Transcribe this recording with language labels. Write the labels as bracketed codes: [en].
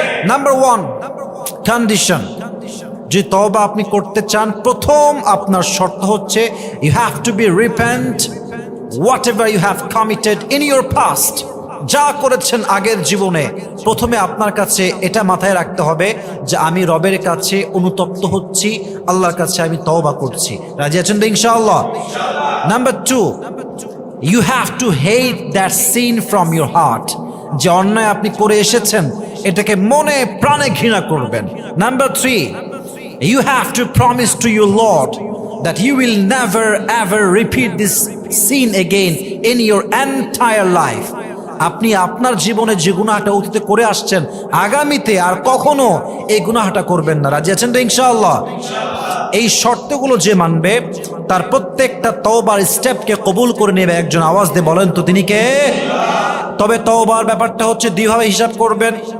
[bn] Number 1 condition, যে তওবা আপনি করতে চান, প্রথম আপনার শর্ত হচ্ছে [en] You have to be repent whatever you have committed in your past। [bn] যা করেছেন আগের জীবনে, প্রথমে আপনার কাছে এটা মাথায় রাখতে হবে যে আমি রবের কাছে অনুতপ্ত হচ্ছি, আল্লাহর কাছে আমি তওবা করছি। রাজি আছেন তো ইনশাআল্লাহ? [en] Number 2, you have to hate that sin from your heart। [bn] যে অন্যায় আপনি করে এসেছেন এটাকে মনে প্রাণে ঘৃণা করবেন। [en] Number 3, you have to promise to your Lord that you will never ever repeat this sin again in your entire life। [bn] আপনি আপনার জীবনে যে গুনাহটা অতীতে করে আসছেন, আগামীতে আর কখনো এই গুনাহটা করবেন না। রাজি আছেন তো ইনশাআল্লাহ? এই শর্তগুলো যে মানবে তার প্রত্যেকটা তওবার স্টেপকে কবুল করে নেবে একজন। আওয়াজ দিয়ে বলেন তো তিনি কে? তবে তওবার ব্যাপারটা হচ্ছে দুইভাবে হিসাব করবেন।